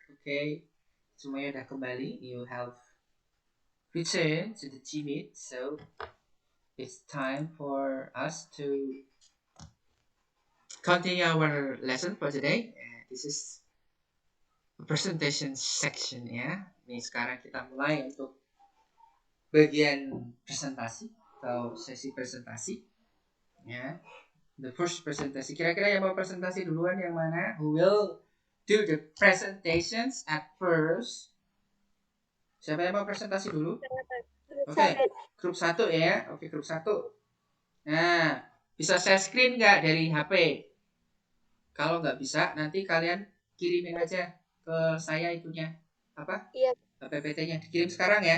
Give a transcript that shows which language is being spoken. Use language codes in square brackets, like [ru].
[id] Oke, semuanya udah kembali. [en] You have returned to the G-Meet, so it's time for us to continue our lesson for today. This is presentation section ya. [id] Ini sekarang kita mulai untuk bagian presentasi atau sesi presentasi ya. The first presentasi. Kira-kira yang mau presentasi duluan yang mana? [en] Who will do the presentations at first? [id] Siapa yang mau presentasi dulu? Oke, grup 1 ya. Oke, grup 1. Nah, bisa share screen nggak dari HP? Kalau nggak bisa, nanti kalian kirimin aja ke saya itunya. Apa? Iya. PPT-nya. Dikirim sekarang ya.